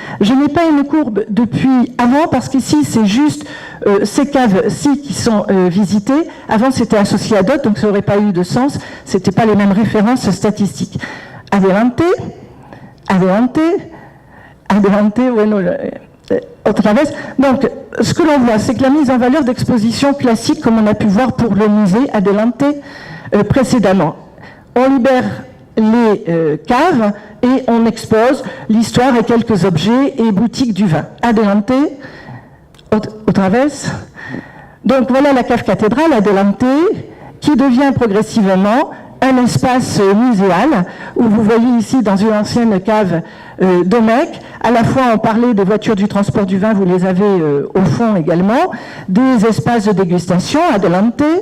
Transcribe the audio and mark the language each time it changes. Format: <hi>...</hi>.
<fr>Je n'ai pas une courbe depuis avant, parce qu'ici, c'est juste ces caves-ci qui sont visitées. Avant, c'était associé à d'autres, donc ça n'aurait pas eu de sens. Ce n'était pas les mêmes références statistiques.</fr> <es>Adelante, adelante, adelante, bueno, otra vez.</es> <fr>Donc, ce que l'on voit, c'est que la mise en valeur d'expositions classiques, comme on a pu voir pour le musée Adelante précédemment. On libère les caves et on expose l'histoire et quelques objets et boutiques du vin.</fr> <es>Adelante, otra vez.</es> <fr>Donc voilà la cave cathédrale Adelante, qui devient progressivement un espace muséal, où vous voyez ici dans une ancienne cave Domecq, à la fois on parlait des voitures du transport du vin, vous les avez au fond également, des espaces de dégustation, adelante,</fr>